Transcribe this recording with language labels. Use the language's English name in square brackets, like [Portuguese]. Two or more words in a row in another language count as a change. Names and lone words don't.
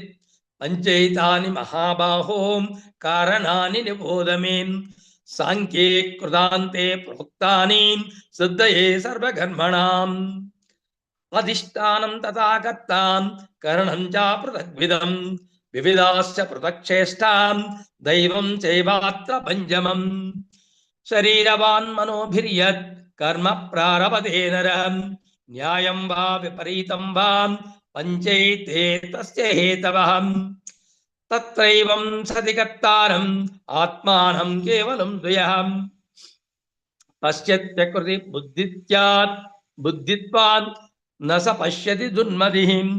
[Sanskrit] पञ्चैतानि महाबाहो कारणानि निबोध मे सांख्ये कृतान्ते प्रोक्तानि सिद्धये सर्वकर्मणाम्। अधिष्ठानं तथा कर्तां करणं च पृथग्विधम् వివిధాశ్చ పృథక్చేష్టాం దైవం చైవాత్ర పంచమం శరీరవాన్ మనోభిర్యత్ కర్మ ప్రారభతే నరం న్యాయం వా విపరీతం వా పంచైతే తస్య హేతవః తత్రైవం సతి కర్తారం ఆత్మానం కేవలం ద్వయం పశ్యత్యకృతి బుద్ధిత్వాత్ న స పశ్యతి దుర్మతిః